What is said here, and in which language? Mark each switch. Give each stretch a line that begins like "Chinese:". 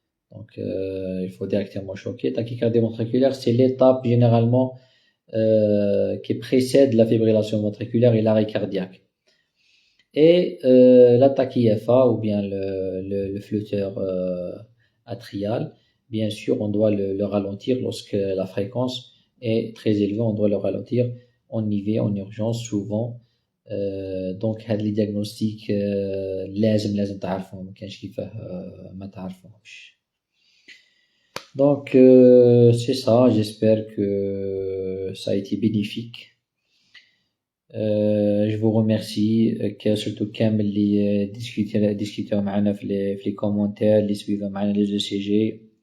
French: Donc il faut directement choquer. Tachycardie ventriculaire c'est l'étape généralement qui précède la fibrillation ventriculaire et l'arrêt cardiaque. Et la tachypha ou bien le flotteur atrial, bien sûr, on doit le ralentir lorsque la fréquence est très élevée, on doit le ralentir en IV, en urgence, souvent.
Arabic: Donc هاد les diagnostics لازم تعرفهم ما كانش كيفاه ما تعرفوهمش.
French: Donc c'est ça, j'espère que ça a été bénéfique. Je vous remercie surtout
Arabic: كامل اللي ديسكوتيو معنا في
French: les commentaires
Arabic: اللي سويفا معنا
French: les ECG.